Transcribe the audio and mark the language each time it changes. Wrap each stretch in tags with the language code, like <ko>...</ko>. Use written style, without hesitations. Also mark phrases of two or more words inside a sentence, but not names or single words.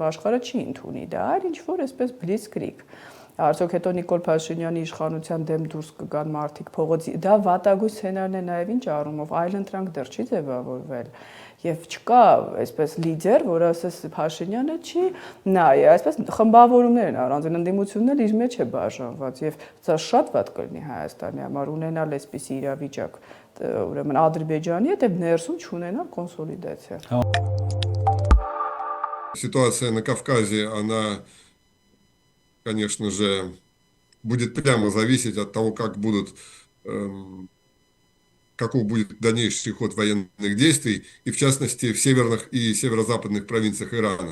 <hy>աշխարհը չի ընդունի դա, այլ ինչ որ այսպես բլիցկրիգ։ Արդյոք հետո Նիկոլ Փաշինյանի իշխանության դեմ դուրս կգան մարդիկ փողոցի, դա վատագույն սցենարն է նաև ինչ առումով, այլընտրանք դեռ չի ձևավորվել։ Եվ չկա այսպես լիդեր, որ ասես Փաշինյանը չի նայ, այսպես խմբավորումներ են առանձին ընդդիմությունն էլ իր մեջ է բաժանված եւ դա շատ վատ կլինի Հայաստանի համար ունենալ այսպիսի իրավիճակ, ուրեմն Ադրբեջանի հետ եւ ներսում չունենալ կոնսոլիդացիա։</hy> <ru>Ситуация на Кавказе, она, конечно же, будет прямо зависеть от того, каков будет дальнейший ход военных действий, и в частности в северных и северо-западных провинциях Ирана.</ru>